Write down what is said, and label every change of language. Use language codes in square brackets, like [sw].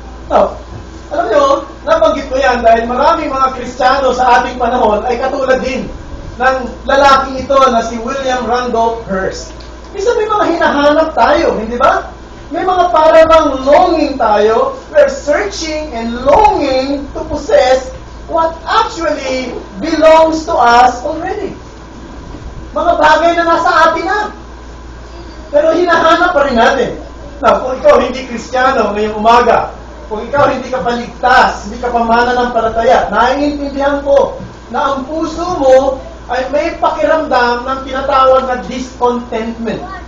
[tl] So, alam nyo, nabanggit ko yan dahil maraming mga Kristiyano sa ating panahon ay katulad din ng lalaking ito na si William Randolph Hearst. Isa may mga hinahanap tayo, hindi ba? May mga parang longing tayo. [en] We're searching and longing to possess what actually belongs to us already. [tl] Mga bagay na nasa atin na. Pero hinahanap pa rin natin. Now, kung ikaw hindi Kristiyano ngayong umaga, kung ikaw hindi ka paligtas, hindi ka pamananampalataya, naiintindihan ko na ang puso mo ay may pakiramdam ng tinatawag na discontentment.